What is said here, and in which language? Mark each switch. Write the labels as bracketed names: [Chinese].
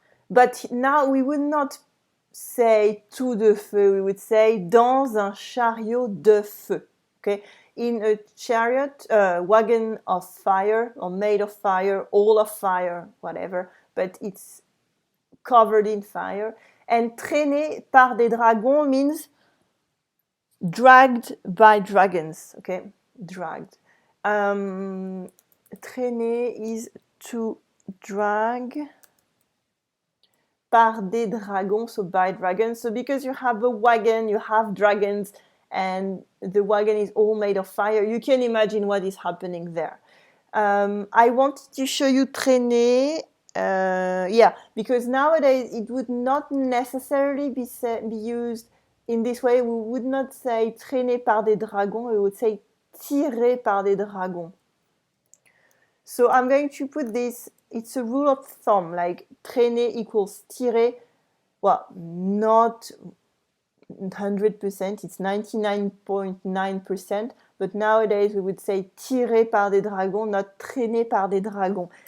[English] But now we would not say tout de feu, we would say [French] dans un chariot de feu. [English] Okay? In a chariot, wagon of fire or made of fire, all of fire, whatever, but it's covered in fire. And [French] traîné par des dragons [English] means dragged by dragons, okay? Dragged. Traîner is to drag [French] par des dragons, [English] so by dragons. So because you have a wagon, you have dragons, and the wagon is all made of fire, you can imagine what is happening there. I wanted to show you traîner Yeah, because nowadays it would not necessarily be used in this way. We would not say [French] traîné par des dragons, [English] we would say [French] tiré par des dragons. [English] So I'm going to put this, it's a rule of thumb, like traîner equals tirer. Well, not 100%, it's 99.9%, but nowadays we would say [French] tiré par des dragons, [English] not [French] traîné par des dragons.